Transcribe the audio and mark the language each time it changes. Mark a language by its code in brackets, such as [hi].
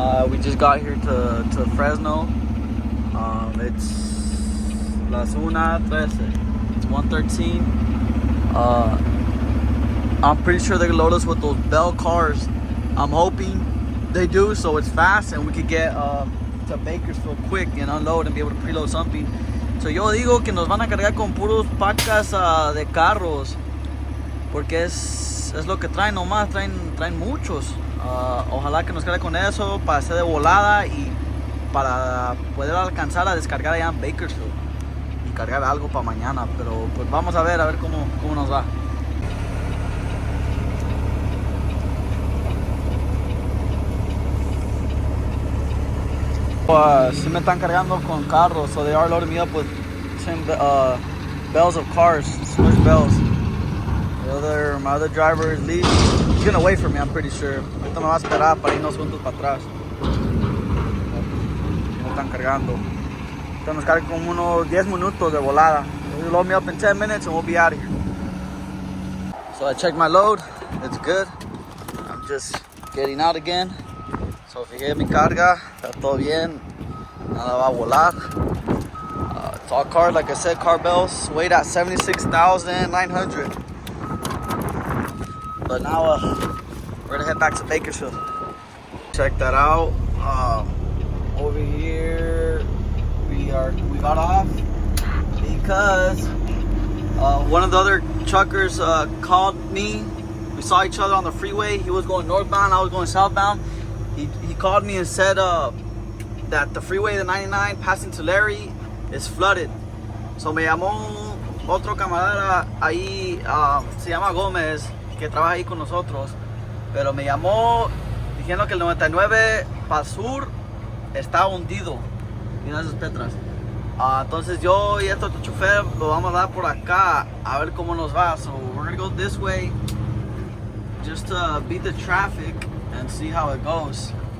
[en] We just got here to Fresno. It's las 1:13. It's 1:13. I'm pretty sure they're gonna load us with those Bell cars. I'm hoping they do, so it's fast and we could get to Bakersfield quick and unload and be able to preload something. [es] So yo digo que nos van a cargar con puros pacas de carros, porque es lo que traen nomás, traen muchos. Ojalá que nos quede con eso para hacer de volada y para poder alcanzar a descargar allá en Bakersfield y cargar algo para mañana. Pero pues vamos a ver cómo nos va. Sí me están cargando con carros, [en] so they are loading me up with 10 bells of cars, switch bells. My other driver is leaving. He's gonna wait for me, I'm pretty sure. [es] Ahorita me va a esperar para irnos juntos para atrás. Me están cargando. Ahorita nos cargan como unos 10 minutos de volada. [en] They'll load me up in 10 minutes and we'll be out of here. So I checked my load. It's good. I'm just getting out again. [es] So fijé mi carga. Está todo bien. Nada va a volar. [en] It's all cars, like I said, car bells. Weighed at 76,900. But now we're gonna head back to Bakersfield. Check that out. Over here we got off because one of the other truckers called me. We saw each other on the freeway. He was going northbound, I was going southbound. He called me and said that the freeway, the 99 passing to Larry, is flooded. [es] So me llamó otro camarada ahí, se llama Gómez, que trabaja ahí con nosotros, pero me llamó diciendo que el 99 para sur está hundido. Mira esas petras. Entonces yo y este otro chofer lo vamos a dar por acá a ver cómo nos va. [en] So we're gonna go this way just to beat the traffic and see how it goes.